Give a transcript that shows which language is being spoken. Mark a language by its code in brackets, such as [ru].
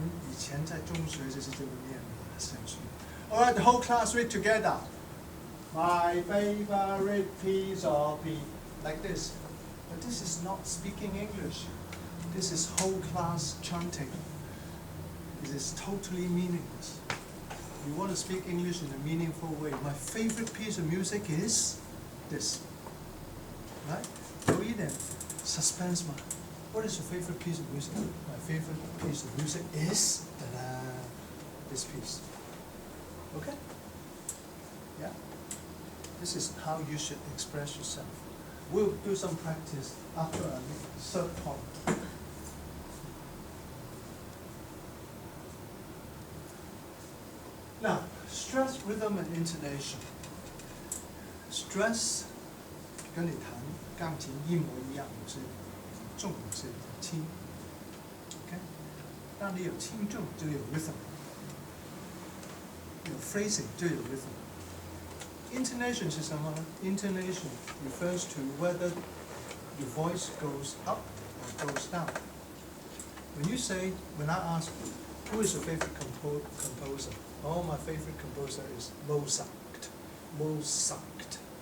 [zh] 以前在中学就是这么念的，上去。 [en] All right, the whole class read together. My favorite piece of like this. But this is not speaking English. This is whole class chanting. It is totally meaningless. You want to speak English in a meaningful way. My favorite piece of music is this. Right? [zh] 有一点 suspense 嘛。 [en] What is your favorite piece of music? My favorite piece of music is this piece. Okay? Yeah? This is how you should express yourself. We'll do some practice after a third point. Now, stress, rhythm, and intonation. [zh] Stress 跟你弹钢琴一模一样，有些重，有些轻。 OK， 当你有轻重就有 rhythm， 有 phrasing 就有 rhythm。 Intonation 是什么呢？ [en] Intonation refers to whether your voice goes up or goes down. When I ask you, who is your favorite composer? Oh, my favorite composer is Mozart. Mozart.